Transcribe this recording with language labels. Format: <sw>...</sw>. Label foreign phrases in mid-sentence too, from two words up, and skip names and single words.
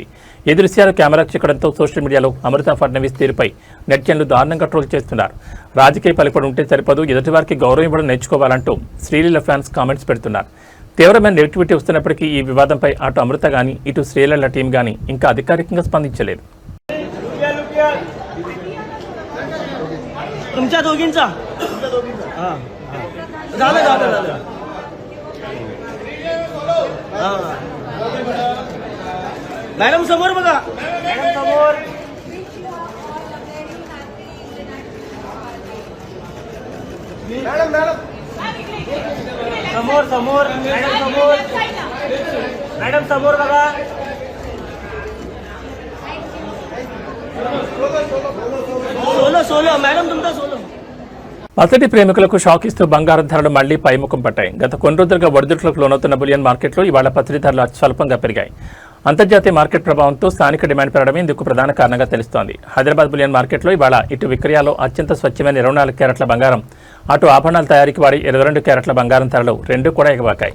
<te>ఈ దృశ్యాలు కెమెరాకు చిక్కడంతో సోషల్ మీడియాలో అమృత ఫడ్నవీస్ తీరుపై నెటిజన్లు దారుణంగా ట్రోల్ చేస్తున్నారు. రాజకీయ పలుకుబడి ఉంటే సరిపదు, ఎదుటివారికి గౌరవం ఇవ్వడం నేర్చుకోవాలంటూ శ్రీలీల ఫ్యాన్స్ కామెంట్స్ పెడుతున్నారు. తీవ్రమైన నెగిటివిటీ వస్తున్నప్పటికీ ఈ వివాదంపై అటు అమృత గానీ ఇటు శ్రీలీల టీం గానీ ఇంకా అధికారికంగా స్పందించలేదు.</te> <mr>मॅडम समोर बघा, मॅडम समोर. मॅडम मॅडम समोर समोर, मॅडम समोर, मॅडम समोर बघा. सोलो सोलो मॅडम तुमचा सोलो.</mr> <te>పసిడి ప్రేమికులకు షాక్ ఇస్తూ బంగారం ధరలు మళ్లీ పైముఖం పట్టాయి. గత కొన్ని రోజులుగా ఒడిదుడుకులకు లోనవుతున్న బులియన్ మార్కెట్లో ఇవాళ పసిడి ధరలు అత్యల్పంగా పెరిగాయి. అంతర్జాతీయ మార్కెట్ ప్రభావంతో స్థానిక డిమాండ్ పెరగడమే ఇందుకు ప్రధాన కారణంగా తెలుస్తోంది. హైదరాబాద్ బులియన్ మార్కెట్లో ఇవాళ ఇటు విక్రయాల్లో అత్యంత స్వచ్ఛమైన 24 క్యారెట్ల బంగారం, అటు ఆభరణాల తయారీకి వాడి 22 క్యారెట్ల బంగారం ధరలు రెండూ కూడా ఎగబాకాయి.</te>